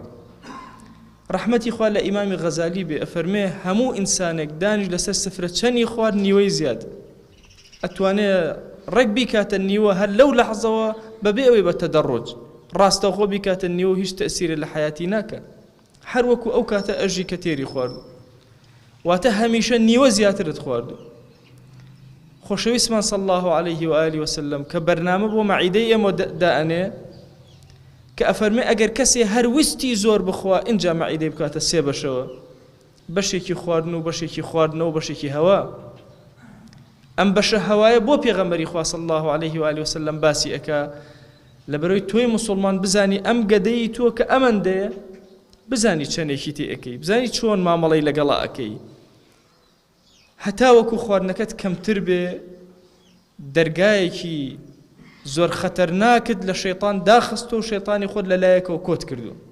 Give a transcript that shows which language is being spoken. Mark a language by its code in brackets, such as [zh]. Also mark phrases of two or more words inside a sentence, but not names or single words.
[ckb] ڕەحمەتی خوا لە ئیمامی غەزالی بێ ئەفەرمێ هەموو ئینسانێک دانیش لەسەر سفرە چەنی خوارد نیوەی زیاد ئەتوانێ ڕێک بیکاتە نیوە هەر لەو لەحزەوە بەبێ ئەوەی بە تەدەڕۆج ڕاستەوخۆ بیکاتە نیوە هیچ تەئسیرە لە حەیاتی ناکە، هەر وەکو ئەو کاتە ئەژی کە تێری خواردو. واتە هەمیشە نیوە زیاترت خواردو. خۆشەویستمان [ar] صلی الله عليه وآله وسلم [ckb] کە بەرنامە بۆ مەعیدەی ئێمە دائەنێ کە ئەفەرمێ ئەگەر کەسێ هەر وستی زۆر بخوا ئینجا مەعیدەی بکاتە سێ بەشەوە، بەشێکی خواردن و بەشێکی خواردنەوە و بەشێکی هەوا. ئەم بەشە هەوایە بۆ پێغەمبەری خوا [ar] صلی الله عليه وآله وسلم [ckb] باسی ئەکا لەبەرەوەی تۆی موسڵمان بزانی ئەم گەدەی تۆ کە ئەمەندەیە بزانی چەندێکی تێ ئەەکەی، بزانی چۆن مامەڵەی لەگەڵا ئەەکەی، هەتا وەکو خواردنەکەت کەمتر بێ دەرگایەکی زۆر خەتەرناکت لە شەیطان داخست و شەیطانی خۆت لەلایەکەوە کۆت کردو.